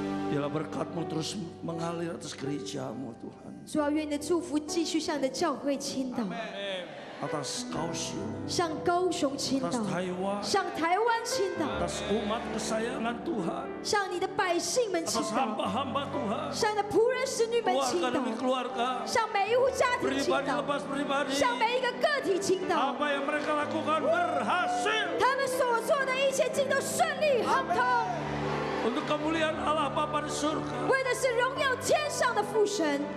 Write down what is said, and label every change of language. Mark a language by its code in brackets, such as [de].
[id] Biarlah berkat-Mu terus mengalir atas gereja-Mu Tuhan. [zh] 主要愿你的祝福继续向你的教会倾倒， [id] Atas Kaohsiung, [zh] 向高雄倾 [id] atas [zh] 倒， [id] Taiwan, [zh] 向台湾倾倒， [id] atas umat kesayangan Tuhan, [zh] 向你的百姓们倾 [id] atas [zh] 倒， [id] hamba-hamba Tuhan, [zh] 向你的仆人使女们倾 [id] keluarga [zh] 倒， [id] demi keluarga, [zh] 向每一户家庭倾 [id] pribadi [zh] 倒， [id] lepas pribadi. [zh] 向每一个个体倾倒。 [id] Apa yang mereka lakukan berhasil [zh] 他们所做的一切尽都顺利亨通， [id] untuk kemuliaan Allah Bapa di surga. [zh] 为的是荣耀天上的父神。